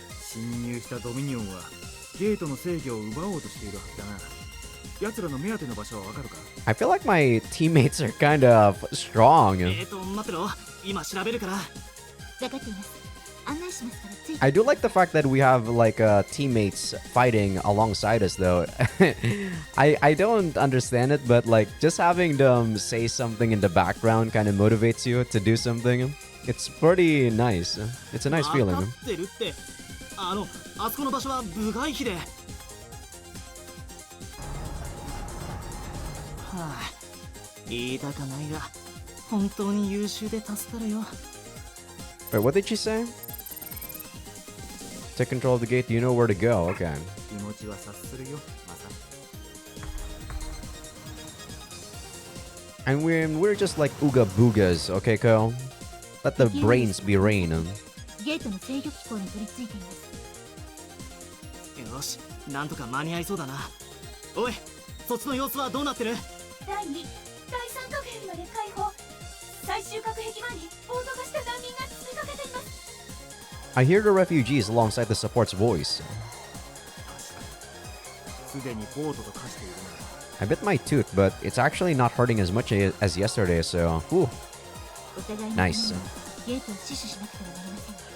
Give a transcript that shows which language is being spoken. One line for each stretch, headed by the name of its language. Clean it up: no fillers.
Japanese: 侵入したドミニオンはゲートの制御を奪おうとしているはずだな。奴らの目当ての場所はわかるか？
English: I feel like my teammates are kind of strong.
Japanese: 待ってろ。今調べるから。分かっています。案内しますからついて。
English: I do like the fact that we have like teammates fighting alongside us though. I don't understand it, but like just having them say something in the background kind of motivates you to do something. It's pretty nice. It's a nice feeling.
Japanese: 分かってるって。あそこの場所は部外秘で。はあ、言いたかないが、本当に優秀で助かるよ。
English: Wait, what did she say? To control the gate, you know where to go. Okay.
Japanese: 気持ちは察するよ、マサ。
English: And we're just like ooga boogas, okay, Ko? Let the brains be rain.
Japanese: ゲートの制御機構に取り付いています。よし、なんとか間に合いそうだな。おい、そっちの様子はどうなってる？第2、第3核兵器まで解放。最終核兵器前に暴徒化した難民が詰めかけています。
English: I hear the refugees alongside the support's voice.
Japanese: すでに暴徒と化しているな。
English: I bit my tooth, but it's actually not hurting as much as yesterday, so whew.
Japanese: お互いの
English: Nice.
Japanese: ゲートを死守しなくてはなりません。